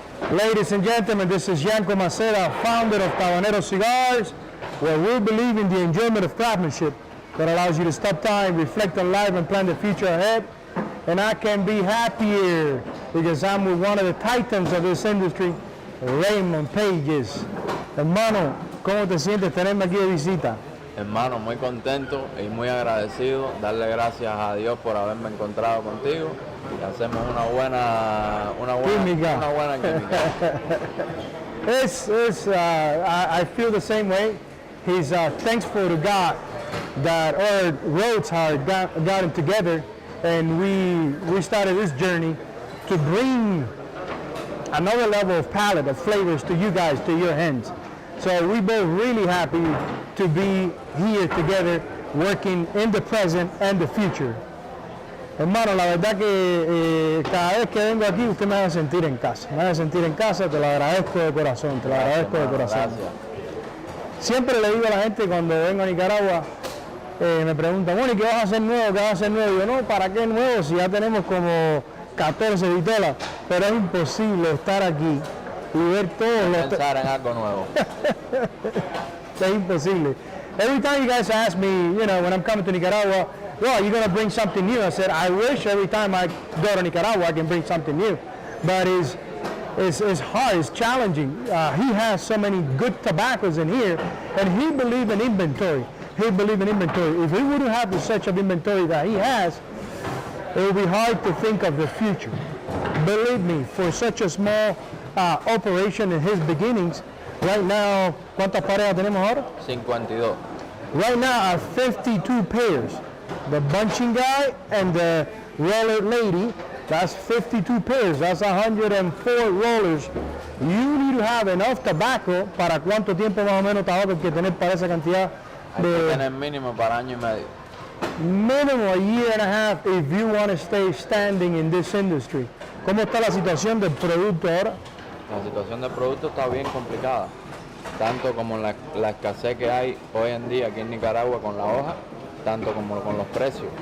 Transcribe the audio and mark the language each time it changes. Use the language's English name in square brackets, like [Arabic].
[English] Ladies and gentlemen, this is Yanko Maceda, founder of Tabanero Cigars, where we believe in the enjoyment of craftsmanship that allows you to stop time, reflect on life, and plan the future ahead. And I can be happier because I'm with one of the titans of this industry, Raymond Pages. [Spanish] Hermano, ¿cómo te sientes tenerme aquí de visita? Hermano, muy contento y muy agradecido, darle gracias a Dios por haberme encontrado contigo y hacemos una buena química. [English] I feel the same way. He's thankful to God that our roads have gotten together, and we started this journey to bring another level of palate, of flavors to you guys, to your hands. So we're both really happy to be here together, working in the present and the future. [Spanish] Hermano, la verdad que cada vez que vengo aquí usted me hace sentir en casa. Me hace sentir en casa, te lo agradezco de corazón, te lo agradezco de corazón. Gracias. Siempre le digo a la gente cuando vengo a Nicaragua, me preguntan, bueno, ¿y qué vas a hacer nuevo? ¿Qué vas a hacer nuevo? Y yo, no, ¿para qué nuevo? Si ya tenemos como 14 vitelas, pero es imposible estar aquí y ver todos los... Pensar en algo nuevo. Es imposible. [English] Every time you guys ask me, you know, when I'm coming to Nicaragua, well, you're going to bring something new. I said, I wish every time I go to Nicaragua I can bring something new. But it's hard, it's challenging. He has so many good tobaccos in here, and he believes in inventory. He believes in inventory. If he wouldn't have the such of inventory that he has, it would be hard to think of the future. Believe me, for such a small operation in his beginnings, right now, [Spanish] ¿cuántas parejas tenemos ahora? 52. [English] Right now are 52 pairs. The bunching guy and the roller lady, that's 52 pairs. That's 104 rollers. You need to have enough tobacco. [Spanish] ¿Para cuánto tiempo más o menos tabaco hay que tener para esa cantidad? Hay que tener mínimo para año y medio. [English] Minimum a year and a half if you want to stay standing in this industry. [Spanish] ¿Cómo está la situación del producto ahora? La situación del producto está bien complicada, tanto como la escasez que hay hoy en día aquí en Nicaragua con la hoja, tanto como con los precios.